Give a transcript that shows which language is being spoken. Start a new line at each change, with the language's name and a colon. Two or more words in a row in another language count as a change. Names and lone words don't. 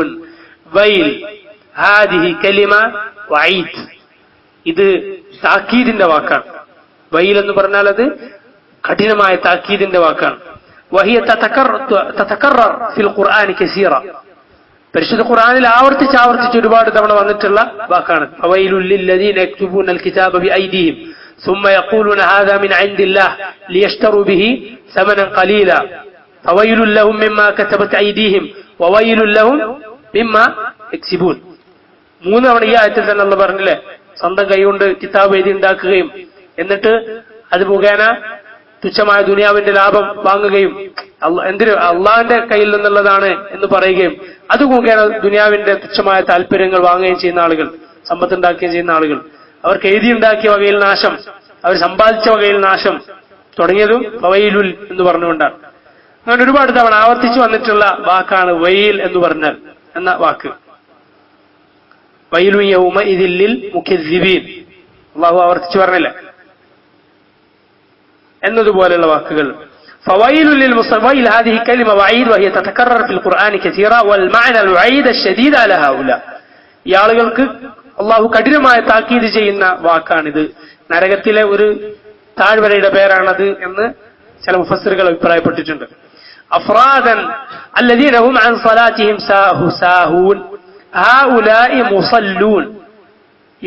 Arabic: ويل هذه كلمة وعيد,
Malayalam: ഇത് താക്കീദിന്റെ വാക്കാണ്. വൈൽ എന്ന് പറഞ്ഞാൽ അത് കഠിനമായ താക്കീദിന്റെ വാക്കാണ്.
Arabic: وهي تتكرر في القرآن كثيرا,
Malayalam: പരിശുദ്ധ ഖുർആനിൽ ആവർത്തിച്ച് ഒരുപാട് തവണ വന്നിട്ടുള്ള വാക്കാണ്.
Arabic: فويل للذين يكتبون الكتاب بأيديهم ثم يقولون هذا من عند الله ليشتروا به ثمنا قليلا فويل لهم مما كتبت أيديهم وويل لهم مما يكسبون.
Malayalam: മൂന്ന് തവണ ഈ ആയത്തിൽ തന്നെ അള്ളാഹു പറഞ്ഞില്ലേ, സ്വന്തം കൈകൊണ്ട് കിതാബ് എഴുതി ഉണ്ടാക്കുകയും എന്നിട്ട് അത് മുഖേന തുച്ഛമായ ദുനിയാവിന്റെ ലാഭം വാങ്ങുകയും എന്തിന് അള്ളാഹിന്റെ കയ്യിൽ നിന്നുള്ളതാണ് എന്ന് പറയുകയും അത് മുഖേന ദുനിയാവിന്റെ തുച്ഛമായ താല്പര്യങ്ങൾ വാങ്ങുകയും ചെയ്യുന്ന ആളുകൾ, സമ്പത്തുണ്ടാക്കുകയും ചെയ്യുന്ന ആളുകൾ, അവർക്ക് എഴുതിയുണ്ടാക്കിയ വകയിൽ നാശം, അവർ സമ്പാദിച്ച വകയിൽ നാശം തുടങ്ങിയതും വവൈലുൽ എന്ന് പറഞ്ഞുകൊണ്ടാണ്. അങ്ങനെ ഒരുപാട് തവണ ആവർത്തിച്ചു വന്നിട്ടുള്ള വാക്കാണ് വൈൽ എന്ന് പറഞ്ഞാൽ എന്ന വാക്ക്.
Arabic: ويل يومئذ للمكذبين,
Malayalam: അല്ലാഹു ആവർത്തിച്ചു പറഞ്ഞില്ല എന്നതുപോലെയുള്ള വാക്കുകൾ.
Arabic: فويل للمصلين هذه كلمة وعيد وهي تتكرر في القرآن كثيرا والمعنى الوعيد الشديد على هؤلاء.
Malayalam: ഈ ആളുകൾക്ക് അള്ളാഹു കഠിനമായ താക്കീത് ചെയ്യുന്ന വാക്കാണിത്. നരകത്തിലെ ഒരു താഴ്വരയുടെ പേരാണത് എന്ന് ചില മുഫസ്സിറുകൾ അഭിപ്രായപ്പെട്ടിട്ടുണ്ട്.
Arabic: أفرادا الذين هم عن صلاتهم ساهون هؤلاء مصلون, ഇവരാരാ?